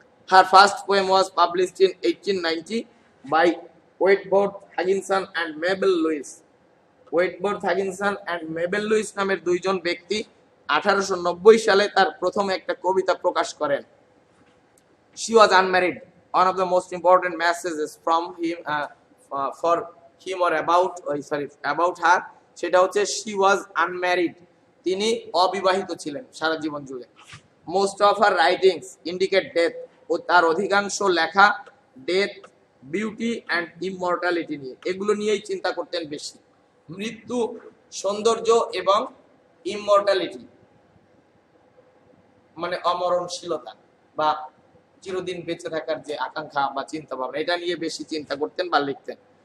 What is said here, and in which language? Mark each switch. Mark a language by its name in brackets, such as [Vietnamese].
[English] Her first poem was published in 1890 by Wentworth Higginson and Mabel Lewis. [Bangla] ওয়েটবর্থ হাগিনসন and Mabel Luis নামের দুইজন ব্যক্তি 1890 সালে তার প্রথম একটা কবিতা প্রকাশ করেন। [English] She was unmarried. One of the most important messages from him for him or about her, [Bangla] সেটা হচ্ছে [English] she was unmarried, [Bangla] তিনি অবিবাহিত ছিলেন সারা জীবন জুড়ে। [English] Most of her writings indicate death, [Bangla] ও তার অধিকাংশ লেখা ডেথ, বিউটি অ্যান্ড ইমমর্টালিটি নিয়ে, এগুলো নিয়েই চিন্তা করতেন বেশি। মৃত্যু, সৌন্দর্য এবং ইমমর্টালিটি মানে অমরণশীলতা বা চিরদিন বেঁচে থাকার যে আকাঙ্ক্ষা বা চিন্তা ভাবনা, এটা নিয়ে বেশি চিন্তা করতেন বা লিখতেন।